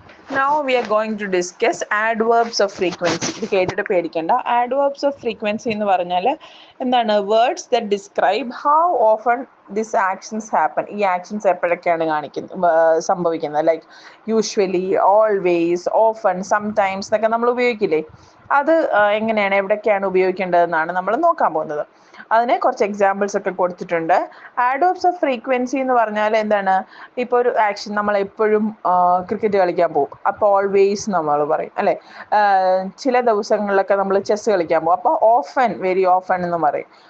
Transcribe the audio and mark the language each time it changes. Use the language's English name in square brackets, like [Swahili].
[English] Now we are going to discuss adverbs of frequency. [Malayalam] ഇത് കേട്ടിട്ട് പേടിക്കണ്ട. Adverbs of frequency എന്ന് പറഞ്ഞാൽ എന്താണ്? [English] Words that describe how often these actions happen. [Malayalam] ഈ actions എപ്പോഴൊക്കെയാണ് സംഭവിക്കുന്നത്. [English] Like usually, always, often, sometimes [Malayalam] എന്നൊക്കെ നമ്മൾ ഉപയോഗിക്കില്ലേ? അത് എങ്ങനെയാണ്, എവിടൊക്കെയാണ് ഉപയോഗിക്കേണ്ടതെന്നാണ് നമ്മൾ നോക്കാൻ പോകുന്നത്. അതിന് കുറച്ച് എക്സാമ്പിൾസ് ഒക്കെ കൊടുത്തിട്ടുണ്ട്. ആഡ്വേർബ്സ് ഓഫ് ഫ്രീക്വൻസി എന്ന് പറഞ്ഞാൽ എന്താണ്? ഇപ്പോൾ ഒരു ആക്ഷൻ, നമ്മൾ എപ്പോഴും ക്രിക്കറ്റ് കളിക്കാൻ പോകും, അപ്പോൾ ഓൾവേസ് നമ്മൾ പറയും അല്ലേ. ചില ദിവസങ്ങളിലൊക്കെ നമ്മൾ ചെസ് കളിക്കാൻ പോകും, അപ്പോൾ ഓഫൻ, വെരി ഓഫൻ എന്ന് പറയും.